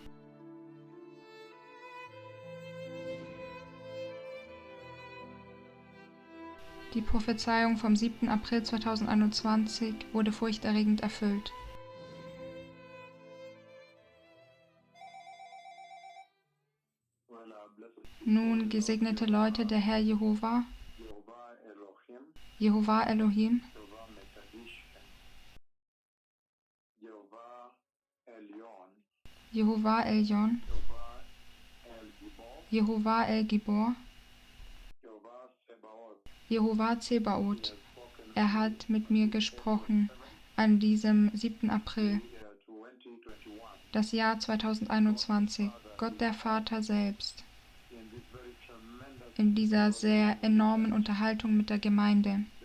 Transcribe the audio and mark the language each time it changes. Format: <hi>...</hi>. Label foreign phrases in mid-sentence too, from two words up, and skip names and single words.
<de>Die Prophezeiung vom 7. April 2021 wurde furchterregend erfüllt. Nun, gesegnete Leute, der Herr Jehova, Jehova Elohim, Jehova Elyon, Jehova El Gibor, Jehova Zebaoth, er hat mit mir gesprochen an diesem 7. April, das Jahr 2021, Gott der Vater selbst, in dieser sehr enormen Unterhaltung mit der Gemeinde.</de>